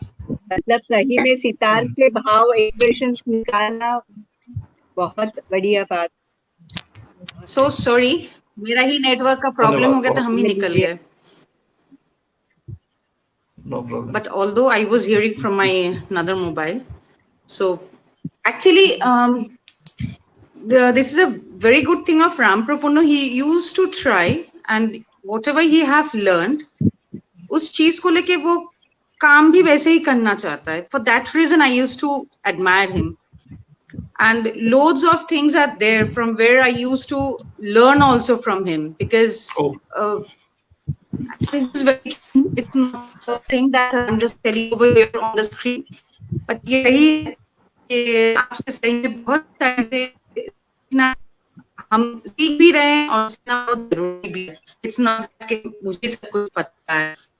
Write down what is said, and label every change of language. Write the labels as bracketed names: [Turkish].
[Hindi] मतलब सही में सितार के भाव एक्सप्रेशंस निकालना बहुत बढ़िया बात। [English] So sorry, [Hindi] मेरा ही नेटवर्क का प्रॉब्लम हो गया था, हम ही निकल गए। [English] No problem. But although I was hearing from my another mobile, so actually, this is a very good thing of Ram Prapunna. He used to try, and whatever he have learned, [Hindi] उस चीज को लेके वो काम भी वैसे ही करना चाहता है. [English] For that reason, I used to admire him. And loads of things are there from where I used to learn also from him, because it's not a thing that I'm just telling over here on the screen, but [Hindi] यही आपसे सही में बहुत सारे ना हम सीख भी रहे हैं और सीखना बहुत जरूरी भी है. [English] It's not [Hindi] कि मुझे सब कुछ पता है.